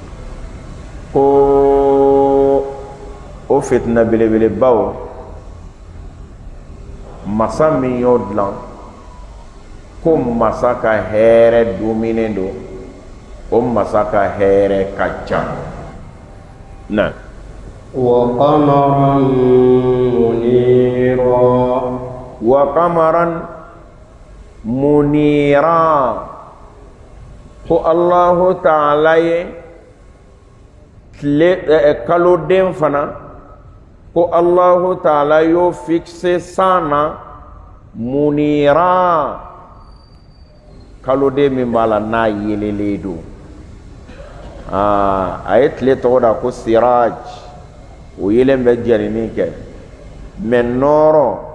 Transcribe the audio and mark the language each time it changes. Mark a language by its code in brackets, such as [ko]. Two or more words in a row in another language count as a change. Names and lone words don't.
[bm] ko o fitina belebelebaw masa min y'o dilan ko masa ka hɛrɛ dominen don o masa ka hɛrɛ ka ca na [ar] وقمرا منيرا وقمرا منيرا [bm] ko Allahu Ta'ala ye kaloden fana ko Allahu Ta'ala y'o fixe sana munira kaloden min b'a la n'a yelelen don a ye tile tɔgɔ da ko siraj o yelen bɛ jɛnini kɛ mais nɔɔrɔ